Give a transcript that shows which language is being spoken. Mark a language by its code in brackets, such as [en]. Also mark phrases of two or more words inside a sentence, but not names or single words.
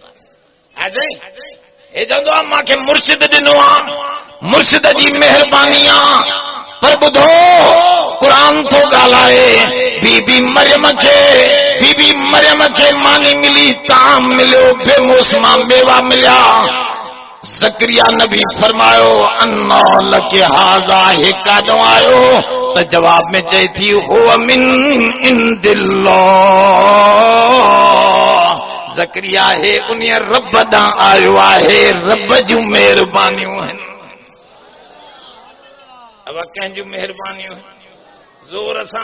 [sd] हे चवंदो आहे मूंखे मुर्शिद ॾिनो आहे, मुर्शिद जी महिरबानी आहे। पर ॿुधो क़ुरान थो ॻाल्हाए बीबी मरियम खे मानी मिली, ताम मिलियो, बेमौसमा मेवा मिलिया। ज़करिया नबी फरमायो [ar] أنى لك هذا, [sd] हे काॾों आयो? त जवाब में चए थी [ar] هو من عند الله. [sd] ज़करिया हे उन रब ॾांहुं आयो आहे, रब जूं महिरबानियूं आहिनि। अब कंहिंजूं महिरबानियूं ज़ोर सां।